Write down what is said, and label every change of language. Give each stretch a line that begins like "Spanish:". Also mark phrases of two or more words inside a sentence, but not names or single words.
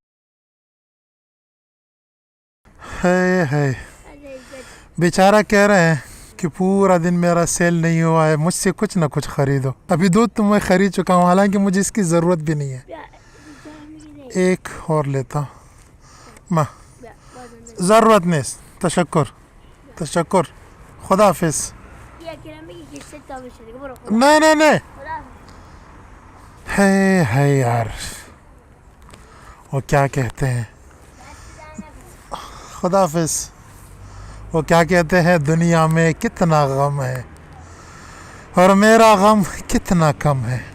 Hindi: है बेचारा कह रहे हैं कि पूरा दिन मेरा सेल नहीं हुआ है, मुझसे कुछ ना कुछ ख़रीदो। अभी दूध तो मैं ख़रीद चुका हूँ, हालांकि मुझे इसकी ज़रूरत भी नहीं है। एक और लेता हूँ, माँ ज़रूरत नहीं, तशक्कुर। तशक्कुर, खुदा हाफिज।
Turkish: Ya kirami ki kişi tabii şimdi bırak.
Hindi: नहीं नहीं नहीं, है यार, वो क्या कहते हैं, खुदा हाफिज। वो क्या कहते हैं, दुनिया में कितना गम है और मेरा गम कितना कम है।